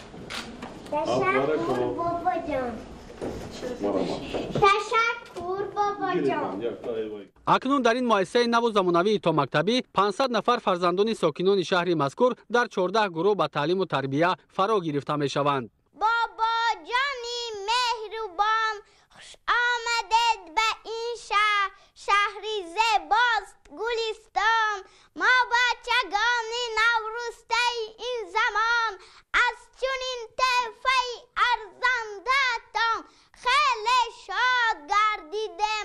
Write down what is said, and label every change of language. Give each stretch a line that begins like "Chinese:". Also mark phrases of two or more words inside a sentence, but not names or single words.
Tajik: акнун дар ин муассисаи наву замонавии томактабӣ 500 нафар фарзандони сокинони шаҳри мазкур дар 14 гурӯҳ ба таълиму тарбия фаро гирифта мешаванд.
Persian: شهری زیباست گلستان، ما بچگانی نورسته این زمان از چنین طرفه ارزنده‌تان خیلی شاد گردیدیم.